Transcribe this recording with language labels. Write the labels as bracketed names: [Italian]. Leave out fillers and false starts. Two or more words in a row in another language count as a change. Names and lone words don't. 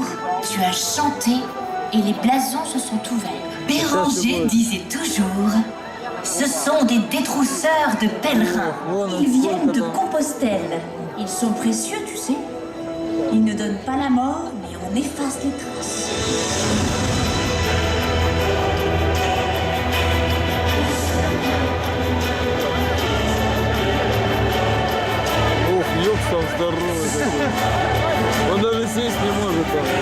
[French] Tu as chanté et les blasons se sont ouverts. Béranger disait toujours: ce sont des détrousseurs de pèlerins. Ils viennent de Compostelle. Ils sont précieux, tu sais. Ils ne donnent pas la mort, mais on efface les traces. [Russian] Ох, ёб там здоровый такой. Он даже сесть не может там.